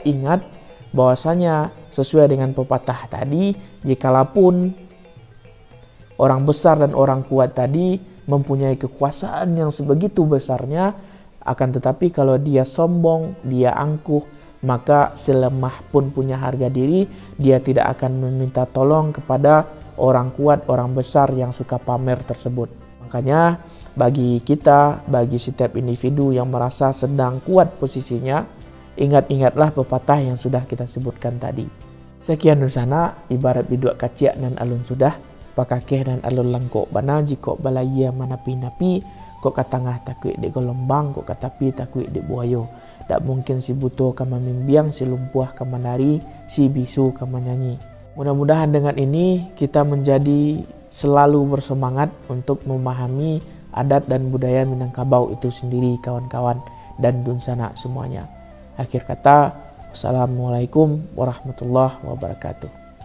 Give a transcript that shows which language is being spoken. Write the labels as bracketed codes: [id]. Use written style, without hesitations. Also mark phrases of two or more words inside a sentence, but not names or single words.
[id] ingat bahwasanya sesuai dengan pepatah tadi, jikalapun orang besar dan orang kuat tadi mempunyai kekuasaan yang sebegitu besarnya, akan tetapi kalau dia sombong, dia angkuh, maka selemah pun punya harga diri, dia tidak akan meminta tolong kepada orang kuat, orang besar yang suka pamer tersebut. Makanya bagi kita, bagi setiap individu yang merasa sedang kuat posisinya, ingat-ingatlah pepatah yang sudah kita sebutkan tadi. Sekian Nusana, [min] ibarat bidua kaciak dan alun sudah, pakakeh dan alun langkok bana jikok balaya manapi-napi, kok katangah takui di gelombang, kok katapi takui di buayo. Tak mungkin si buto kama mimbiang, si lumpuh kama nari, si bisu kama nyanyi. [id] Mudah-mudahan dengan ini kita menjadi selalu bersemangat untuk memahami adat dan budaya Minangkabau itu sendiri, kawan-kawan dan Dunsana semuanya. Akhir kata, [ar] wassalamualaikum warahmatullahi wabarakatuh.